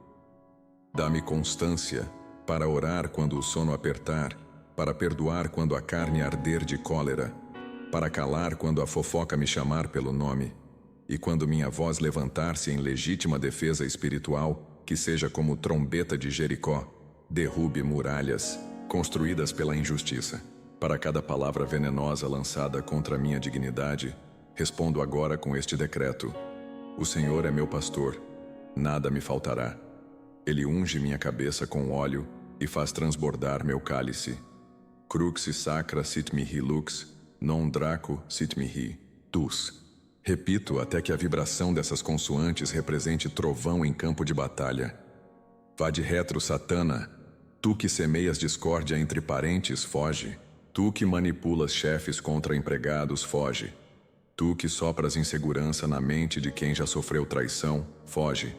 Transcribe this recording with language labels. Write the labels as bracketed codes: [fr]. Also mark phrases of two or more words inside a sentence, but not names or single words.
[pt] Dá-me constância para orar quando o sono apertar, para perdoar quando a carne arder de cólera, para calar quando a fofoca me chamar pelo nome, e quando minha voz levantar-se em legítima defesa espiritual, que seja como trombeta de Jericó, derrube muralhas construídas pela injustiça. Para cada palavra venenosa lançada contra minha dignidade, respondo agora com este decreto: o Senhor é meu pastor, nada me faltará. Ele unge minha cabeça com óleo e faz transbordar meu cálice. [la] Crux sacra sit mihi lux, non draco sit mihi tus. [pt] Repito até que a vibração dessas consoantes represente trovão em campo de batalha. [la] Vá de retro, Satana. [pt] Tu que semeias discórdia entre parentes, foge. Tu que manipulas chefes contra empregados, foge. Tu que sopras insegurança na mente de quem já sofreu traição, foge.